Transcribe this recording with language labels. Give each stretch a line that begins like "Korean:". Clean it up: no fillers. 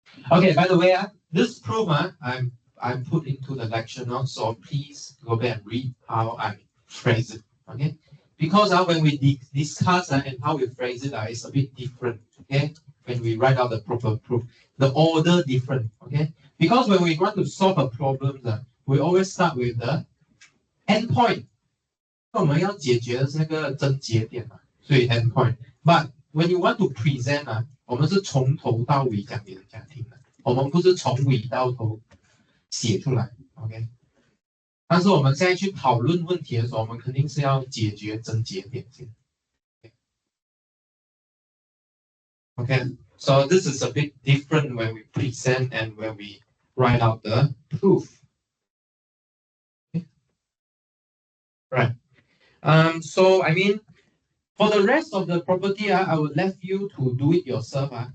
English: Okay, by the way, this proof I'm put into the lecture notes, so please go back and read how I phrase it. Okay, because when we discuss and how we phrase it, it's a bit different. Okay, when we write out the proper proof, the order different. Okay, because when we want to solve a problem, we always start with the endpoint.
Chinese: 我们要解决的是那个症结点嘛，所以 endpoint。
English: But when you want to present
Chinese: 我们是从头到尾讲给人家听的，我们不是从尾到头写出来 ，OK？但是我们现在去讨论问题的时候，我们肯定是要解决症结点先。
English: Okay, so this is a bit different when we present and when we write out the proof. Okay. Right. So I mean, for the rest of the property, I would let you to do it yourself.